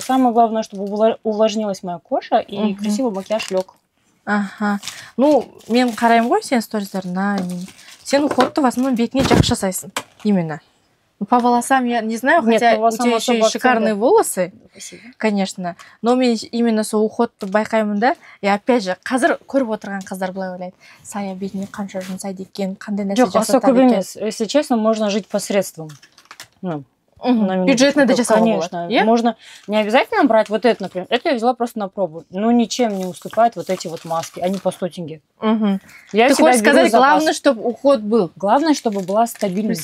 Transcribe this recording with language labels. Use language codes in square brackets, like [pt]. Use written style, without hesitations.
[ru] Самое главное, чтобы увлажнилась моя кожа и красивый макияж лег. [kk] Ну, мен қараймын ғой сен сториздарына. Сен уходты [ru] в основном [kk] бетіңе жақсы жасайсың. [ru] Именно. По волосам я не знаю, хотя у тебя еще и шикарные волосы, конечно. [kk] Но мен именно сол уходты байқаймын да. [ru] И опять же, [kk] қазір көріп отырған қыздар былай ойлайды. Сая бетіне қанша жұмсайды екен, қандай нәрсе жасатады екен. [ru] Если честно, можно жить посредством. Бюджетно дочасова, конечно. Можно не обязательно брать вот это, например. Это я взяла просто на пробу. Но ничем не уступает вот эти вот маски. Они по 100 тенге. Ты хочешь сказать, главное, чтобы уход был? Главное, чтобы была стабильность.